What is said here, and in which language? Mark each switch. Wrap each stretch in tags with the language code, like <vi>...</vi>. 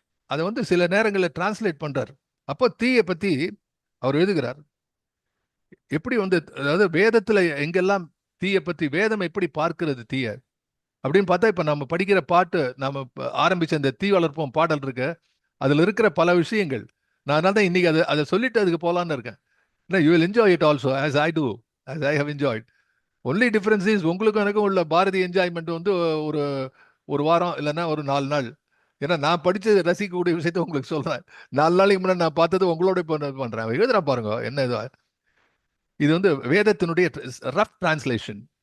<ta>அதை வந்து சில நேரங்களில் டிரான்ஸ்லேட் பண்றார். அப்போ தீயை பத்தி அவர் எழுதுகிறார். எப்படி வந்து, அதாவது வேதத்துல எங்கெல்லாம் தீயை பற்றி, வேதம் எப்படி பார்க்கிறது தீய அப்படின்னு பார்த்தா, இப்ப நம்ம படிக்கிற பாட்டு, நம்ம ஆரம்பிச்ச இந்த தீ வளர்ப்போம் பாடல் இருக்கு, அதுல இருக்கிற பல விஷயங்கள். நான் அதனால தான் இன்னைக்கு அதை சொல்லிட்டு அதுக்கு போலான்னு இருக்கேன்.</ta> <en>You will enjoy it also as I do, as I have enjoyed. Only difference is</en> <ta>உங்களுக்கும் எனக்கும் உள்ள பாரதி என்ஜாய்மெண்ட் வந்து ஒரு வாரம் இல்லைன்னா ஒரு 4 நாள். ஏன்னா நான் படிச்சு ரசிக்கக்கூடிய விஷயத்த உங்களுக்கு சொல்றேன். 4 நாளைக்கு முன்னாடி நான் பார்த்தது உங்களோட பண்றேன். எழுதுறா பாருங்க என்ன இது. இது வந்து வேதத்தினுடைய ரஃப் டிரான்ஸ்லேஷன்.</ta>